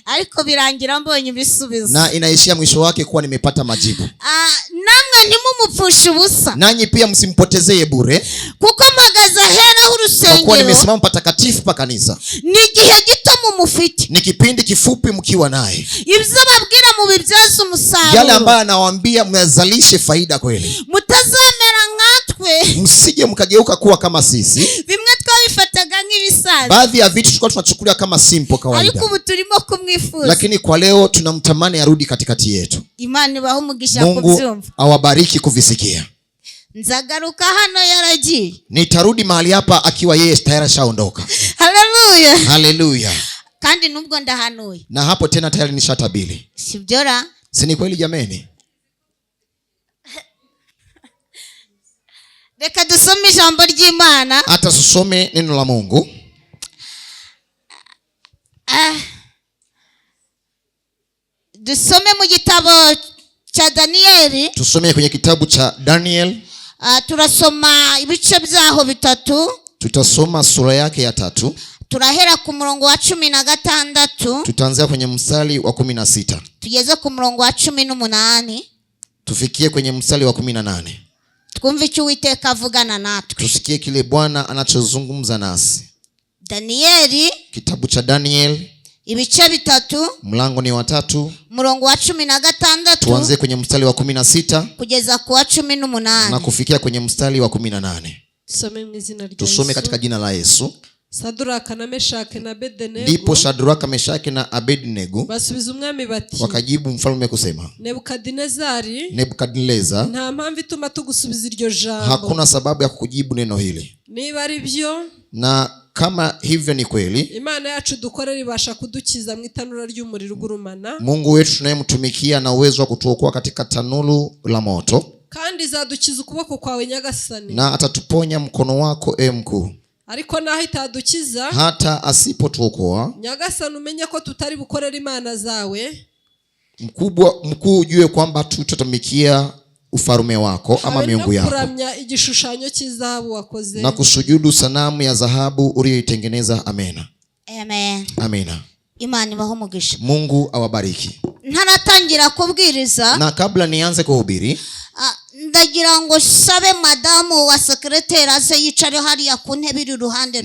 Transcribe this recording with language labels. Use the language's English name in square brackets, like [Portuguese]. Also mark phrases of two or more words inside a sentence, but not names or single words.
[Kinyarwanda] ariko birangira mbonye ibisubizo, [Swahili] na inaishia mwisho wake kuwa nimepata majibu. [Kinyarwanda] Namwe ntimumupfushe ubusa, [Swahili] nanyi pia msimpotezee bure, [Kinyarwanda] kuko magaza hera urusengero, [Swahili] kwa kuwa nimesimama patakatifu pa kanisa. [Kinyarwanda] Ni igihe gito mumufite, [Swahili] ni kipindi kifupi mkiwa naye. [Kinyarwanda] Ibyo babwira mubibyaza umusaruro, [Swahili] yale ambayo anawaambia mnazalishe faida kweli. [Kinyarwanda] Mutazamera nkatwe, [Swahili] msije mkageuka kuwa kama sisi. [Kinyarwanda] Bimwe twabifataga nk'ibisanzwe, [Swahili] baadhi ya vitu tulikuwa tunachukulia kama simple kawaida, [Kinyarwanda] ariko ubu turimo kumwifuza, [Swahili] lakini kwa leo tunamtamani arudi katikati yetu. [Kinyarwanda] Imana ibahe umugisha kubyumva. [Swahili] Mungu awabariki kuvisikia. [Kinyarwanda] Nzagaruka hano yaragiye, [Swahili] nitarudi mahali hapa akiwa yeye tayari ashaondoka. Haleluya, haleluya. [Kinyarwanda] Kandi nubwo ndahanuye, [Swahili] na hapo tena tayari nishatabili. [Kinyarwanda] Sibyora, [Swahili] si ni kweli jameni? [Kinyarwanda] Reka dusome ijambo ry'Imana. [Swahili] Hata tusome neno la Mungu. [Kinyarwanda] Dusome mu gitabo cha Danieli. [Swahili] Tusome kwenye kitabu cha Daniel. [Kinyarwanda] Turasoma ibice byaho bitatu. [Swahili] Tutasoma sura yake ya 3. [Kinyarwanda] Turahera ku murongo wa 16. [Swahili] Tutaanzia kwenye mstari wa 16. [Kinyarwanda] Tugeze ku murongo wa 18. [Swahili] Tufikie kwenye mstari wa 18. [Kinyarwanda] Twumve icyo Uwiteka avugana natwe. [Swahili] Tusikie kile Bwana anachozungumza nasi. [Kinyarwanda] Danieli, [Swahili] kitabu cha Daniel, [Kinyarwanda] ibice 3, [Swahili] mlango ni wa 3, [Kinyarwanda] murongo wa 16. [Swahili] Tuanze kwenye mstari wa 16 [Kinyarwanda] kugeza ku wa 18 [Swahili] na kufikia kwenye mstari wa 18. Tusome katika jina la Yesu. [Kinyarwanda] Sadraka na Meshaki na Abednego. [Swahili] Ndipo Shadraka, Meshaki na Abednego [Kinyarwanda] basubiza umwami bati, [Swahili] wakajibu mfalme kusema, Nebukadneza, [Kinyarwanda] nta mpamvu ituma tugusubiza iryo jambo. [Swahili] Hakuna sababu ya kukujibu neno hili. [Kinyarwanda] Niba ari byo, [Swahili] na kama hivyo ni kweli, [Kinyarwanda] Imana yacu dukorera ibasha kudukiza mu itanura ry'umuriro ugurumana. [Swahili] Mungu wetu tunayemtumikia na uwezo wa kutuokoa katika tanuru la moto, [Kinyarwanda] kandi zadukiza ukuboko kwawe Nyagasani, [Swahili] na atatuponya mkono wako mkuu. [Kinyarwanda] Ariko naho itadukiza, [Swahili] hata asipotuokoa, [Kinyarwanda] Nyagasani umenye ko tutari bukorera imana zawe. [Swahili] Mkuu ujue kwamba tutatumikia ufarume wako ama miungu yako, [Kinyarwanda] kuramya igishushanyo cy'izahabu wakoze, [Swahili] na kusujudu sanamu ya dhahabu uliyoitengeneza. [Kinyarwanda] Amena. [Swahili] Amen. [Kinyarwanda] Amena. Imana ibahe umugisha. [Swahili] Mungu awabariki. [Kinyarwanda] Ntaratangira kubwiriza, [Swahili] na kabla nianze kuhubiri, [Kinyarwanda] ndagira ngo sabe madamu wa secretary aze yicare hariya ku ntebe iri ruhande.